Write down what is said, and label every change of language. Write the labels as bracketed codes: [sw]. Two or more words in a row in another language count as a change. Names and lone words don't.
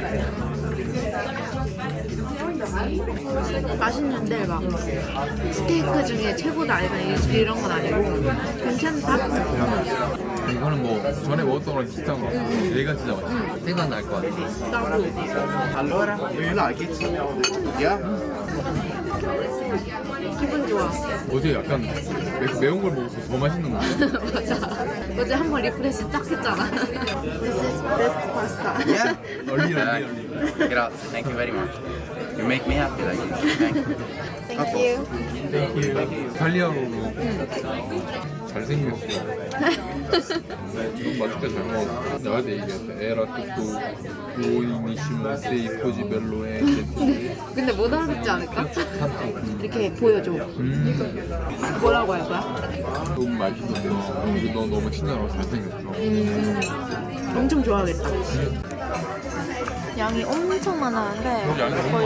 [ko] 맛있는데 막 스테이크 중에 최고다 이런 건 아니고 괜찮다. 이거는 뭐 전에 먹었던 거랑 비슷한 거 같아. 얘가 진짜 맛있어. 생각날 것 같아. [it] Allora, [en] do you like it? Yeah? [ko] 기분 좋아. 어제 약간 매운 걸 먹어서 더 맛있는 거 같아. 맞아. 어제 한 번 리프레시 쫙 했잖아. [en] This is best pasta. Yeah? [ko] 얼리. [en] Grazie, thank you very much. You make me happy like this. Thank you. Thank you. [ko] 이탈리아로로 잘생겼어. 너무 맛있게 잘 먹었어. 내가 내 얘기했다. [it] 에라 tutto buonissimo sei così bello e [ko] 근데 못 알아듣지 않을까? 이렇게 보여줘. 뭐라고 할 거야? 너무 맛있었어. 그리고 너 너무 친절하고 잘생겼어. 엄청 좋아하겠다. 양이 엄청 많았는데 여기 양이 너무